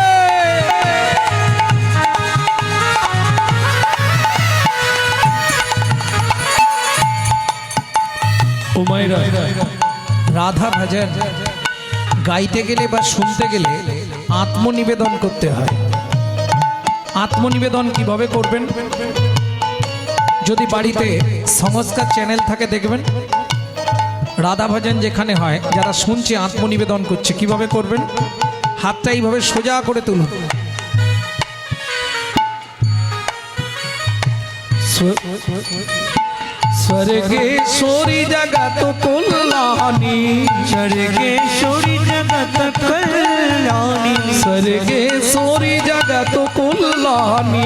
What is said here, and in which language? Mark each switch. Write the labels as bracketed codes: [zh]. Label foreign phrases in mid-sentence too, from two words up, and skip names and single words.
[bn] उमैरा রাধা ভজন গাইতে গেলে বা শুনতে গেলে আত্মনিবেদন করতে হয়। আত্মনিবেদন কিভাবে করবেন? যদি বাড়িতে সংস্কার চ্যানেল থাকে দেখবেন রাধা ভজন যেখানে হয় যারা শুনছে আত্মনিবেদন করছে কিভাবে করবেন? হাতটা এইভাবে সোজা করে তুলুন। [hi] स्वर्गेश्वरी जगत कल्याणी स्वर्गेश्वरी जगत कल्याणी स्वर्गेश्वरी जगत कल्याणी